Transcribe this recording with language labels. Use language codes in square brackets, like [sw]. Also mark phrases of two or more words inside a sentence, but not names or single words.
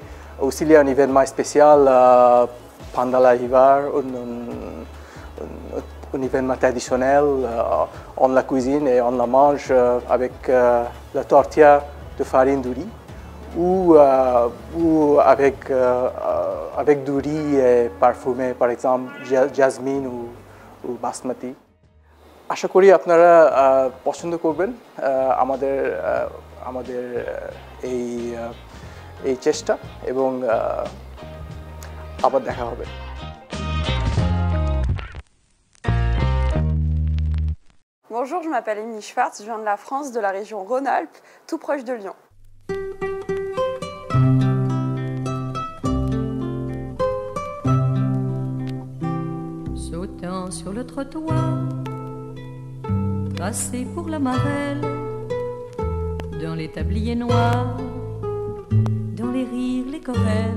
[fr] Aussi, il y a un événement spécial pendant l'hiver, un événement traditionnel. On la cuisine et on la mange avec la tortilla de farine de riz ou avec du riz parfumé, par exemple jasmine ou basmati. [bn] আশা করি আপনারা পছন্দ করবেন আমাদের এই চেষ্টা এবং আবার দেখা হবে। [fr] Bonjour, je m'appelle Émilie Schwartz, je viens de la France, de la région Rhône-Alpes, tout proche de Lyon. Sautant sur le trottoir, passé pour la marelle, dans les tabliers noirs, dans les rires, les querelles.